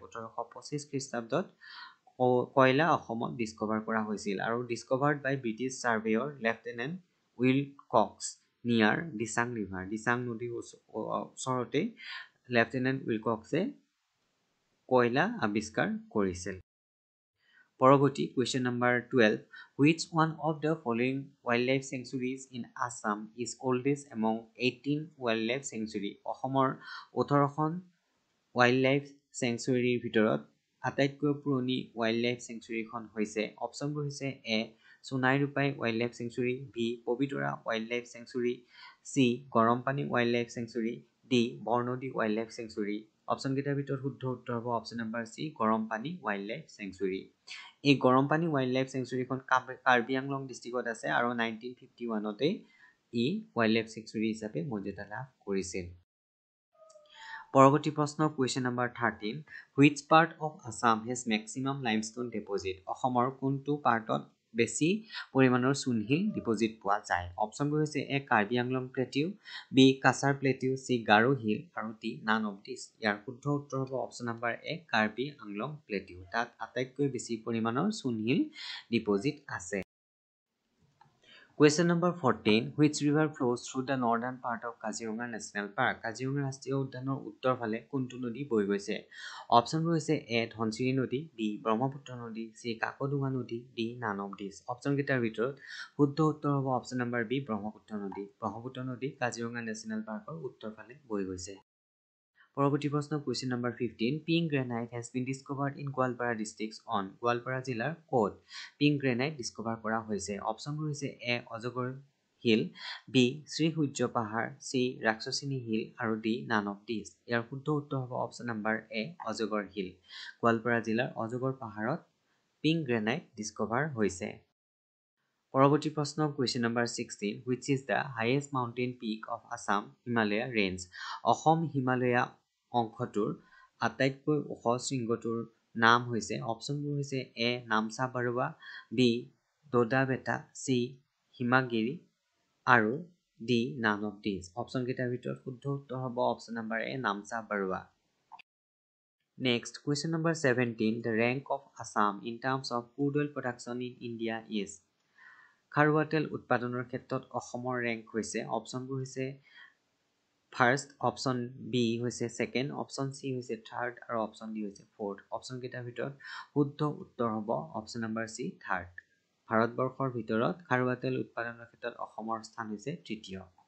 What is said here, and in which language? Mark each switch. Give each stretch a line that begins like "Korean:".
Assamese: 1825 খ্ৰীষ্টাব্দত কয়লা অসমত ডিস্কভাৰ কৰা হৈছিল আৰু
English: Discovered by British surveyor lieutenant Wilcox near Dichang river.
Assamese: দিচাং নদীৰ ওচৰতে লেফটেনেণ্ট উইলকক্সে কয়লা আৱিষ্কাৰ কৰিছিল। পৰৱৰ্তী question number 12.
English: Which one of the following wildlife sanctuaries in Assam is oldest among 18 wildlife sanctuary?
Assamese: অসমৰ 18খন ৱাইল্ডলাইফ চেংচুৱেৰীৰ ভিতৰত আটাইতকৈ পুৰণি ৱাইল্ডলাইফ চেংচুৱেৰীখন হৈছে অপশ্যনবোৰ হৈছে এ Sonai Rupai wildlife sanctuary, B Pobitora wildlife sanctuary, C গৰমপানী wildlife sanctuary, D Barnadi wildlife sanctuary. Option কেইটাৰ ভিতৰত শুদ্ধ উত্তৰ হ'ব অপশ্যন নম্বৰ চি গৰমপানী ৱাইল্ডলাইফ চেংচুৱেৰী। এই গৰমপানী ৱাইল্ডলাইফ চেংচুৱেৰীখন কাৰ্বি আংলং ডিষ্ট্ৰিক্টত আছে আৰু 1951তে ই ৱাইল্ডলাইফ চেংচুৱেৰী হিচাপে মৰ্যাদা লাভ কৰিছিল। পৰৱৰ্তী প্ৰশ্ন question number 13.
English: Which part of Assam has maximum limestone deposit?
Assamese: অসমৰ কোনটো পাৰ্টত বেছি পৰিমাণৰ চূণশিল ডিপজিট পোৱা যায়? অপশ্যনবোৰ হৈছে এ Karbi Anglong প্লেটিউ, B Cachar প্লেটিউ, C Garo hill আৰু ডি
English: None of these.
Assamese: ইয়াৰ শুদ্ধ উত্তৰ হ'ব অপশ্যন নম্বৰ এ কাৰ্বি আংলং প্লেটিউ। তাত আটাইতকৈ বেছি পৰিমাণৰ চূণশিল ডিপজিট আছে।
English: Question number 14. Which river flows through the northern part of Kaziranga National Park?
Assamese: Kaziranga ৰাষ্ট্ৰীয় উদ্যানৰ উত্তৰ ফালে কোনটো নদী বৈ গৈছে? অপশ্যনবোৰ হৈছে এ ধনশিৰি নদী, বি ব্ৰহ্মপুত্ৰ নদী, চি কাকডুঙা নদী, D
English: None of these.
Assamese: Option কেইটাৰ ভিতৰত শুদ্ধ উত্তৰ হ'ব অপশ্যন নম্বৰ বি ব্ৰহ্মপুত্ৰ নদী। ব্ৰহ্মপুত্ৰ নদী কাজিৰঙা নেশ্যনেল পাৰ্কৰ উত্তৰ ফালে বৈ গৈছে। পৰৱৰ্তী প্ৰশ্ন question number 15.
English: Pink granite has been discovered in Goalpara district on
Assamese: Goalpara জিলাৰ ক'ত পিংক গ্ৰেনাইট ডিস্কভাৰ কৰা হৈছে? অপশ্যনবোৰ হৈছে এ অজগৰ হিল, বি শ্ৰীসূৰ্য পাহাৰ, চি ৰাক্ষসিনী হিল আৰু ডি
English: None of these.
Assamese: ইয়াৰ শুদ্ধ উত্তৰ হ'ব অপশ্যন নম্বৰ এ অজগৰ হিল। গোৱালপাৰা জিলাৰ অজগৰ পাহাৰত পিংক গ্ৰেনাইট ডিস্কভাৰ হৈছে। পৰৱৰ্তী প্ৰশ্ন question number 16.
English: Which is the highest mountain peak of Assam Himalaya range?
Assamese: Assam Himalaya অংশটোৰ আটাইতকৈ ওখ শৃংগটোৰ নাম হৈছে অপশ্যনবোৰ হৈছে এ নামচা বাৰুৱা, বি দোদা বেটা, চি হিমাগিৰি আৰু D
English: None of these.
Assamese: Option কেইটাৰ ভিতৰত শুদ্ধ উত্তৰ হ'ব option number A নামচা Baruah.
English: Next, question number 17. The rank of Assam in terms of crude oil production in India is?
Assamese: খাৰুৱা তেল উৎপাদনৰ ক্ষেত্ৰত অসমৰ ৰেংক হৈছে অপশ্যনবোৰ হৈছে ফাৰ্ষ্ট, অপশ্যন বি হৈছে ছেকেণ্ড, অপশ্যন চি হৈছে থাৰ্ড আৰু অপশ্যন ডি হৈছে ফ'ৰ্থ। অপশ্যনকেইটাৰ ভিতৰত শুদ্ধ উত্তৰ হ'ব অপশ্যন নম্বৰ চি থাৰ্ড। ভাৰতবৰ্ষৰ ভিতৰত খাৰুৱা তেল উৎপাদনৰ ক্ষেত্ৰত অসমৰ স্থান হৈছে তৃতীয়।